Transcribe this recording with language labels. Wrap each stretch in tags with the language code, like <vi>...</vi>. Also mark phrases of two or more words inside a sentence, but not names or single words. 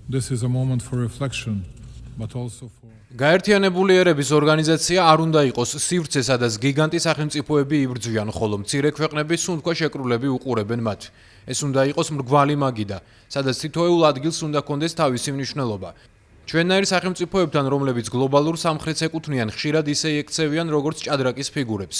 <en>This is a moment for reflection, but also for</en> <ka>გაერთიანებული ერების ორგანიზაცია არ უნდა იყოს სივრცე, სადაც გიგანტი სახელმწიფოები იბრძვიან, ხოლო მცირე ქვეყნები სუნთქვა შეკრულები უყურებენ მათ. ეს უნდა იყოს მრგვალი მაგიდა, სადაც თითოეულ ადგილს უნდა კონდეს თავისი მნიშვნელობა. ჩვენნაირ სახელმწიფოებთან, რომლებიც გლობალურ სამხრეთს ეკუთვნიან, ხშირად ისე ექცევიან, როგორც ჭადრაკის ფიგურებს.</ka>